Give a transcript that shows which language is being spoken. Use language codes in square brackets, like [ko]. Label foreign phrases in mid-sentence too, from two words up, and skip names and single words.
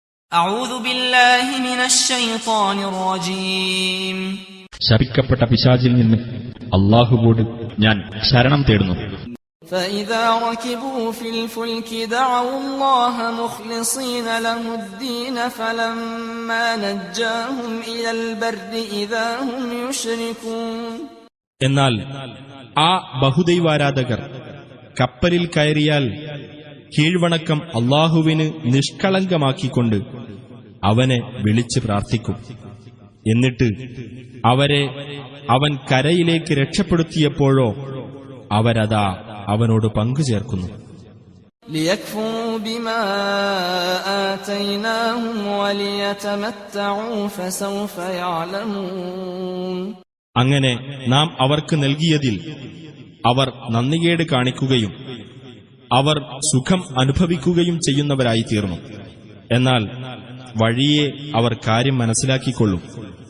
[ar] أعوذ بالله من الشيطان الرجيم. [ml] ശപിക്കപ്പെട്ട പിശാചിൽ നിന്ന് അല്ലാഹുവോട് ഞാൻ ശരണം തേടുന്നു. [ar] فإذا ركبوا في الفلك دعوا الله مخلصين له الدين فلما نجاهم إلى البر إذا هم يشركون. [ml] എന്നാൽ ആ ബഹുദൈവാരാധകർ കപ്പലിൽ കയറിയാൽ കീഴ്വണക്കം അല്ലാഹുവിന് നിഷ്കളങ്കമാക്കിക്കൊണ്ട് അവനെ വിളിച്ച് പ്രാർത്ഥിക്കും. എന്നിട്ട് അവരെ അവൻ കരയിലേക്ക് രക്ഷപ്പെടുത്തിയപ്പോഴോ അവരതാ അവനോട് പങ്കുചേർക്കുന്നു. [ar] ليكفروا بما آتيناهم وليتمتعوا فسوف يعلمون. [ml] അങ്ങനെ നാം അവർക്ക് നൽകിയതിൽ അവർ നന്ദികേട് കാണിക്കുകയും അവർ സുഖം അനുഭവിക്കുകയും ചെയ്യുന്നവരായി തീർന്നു. എന്നാൽ വഴിയെ അവർ കാര്യം മനസ്സിലാക്കിക്കൊള്ളും.